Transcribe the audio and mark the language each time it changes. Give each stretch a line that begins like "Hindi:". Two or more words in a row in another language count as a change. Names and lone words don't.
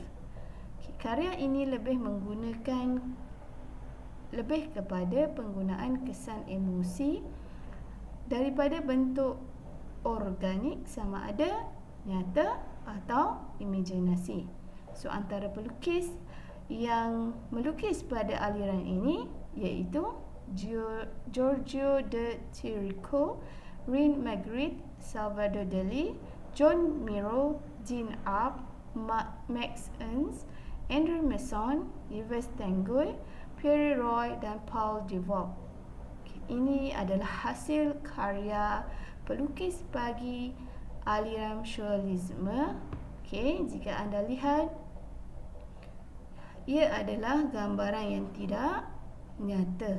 Malay: Karya ini lebih kepada penggunaan kesan emosi daripada bentuk organik sama ada nyata atau imajinasi. So antara pelukis yang melukis pada aliran ini iaitu Giorgio de Chirico, Reine Magritte, Salvador Dali, John Miro, Jean Arp, Max Ernst, Andrew Masson, Yves Tanguy, Pierre Roy dan Paul Devaux. Ini adalah hasil karya pelukis bagi aliran surrealisme. Jika anda lihat, ia adalah gambaran yang tidak nyata.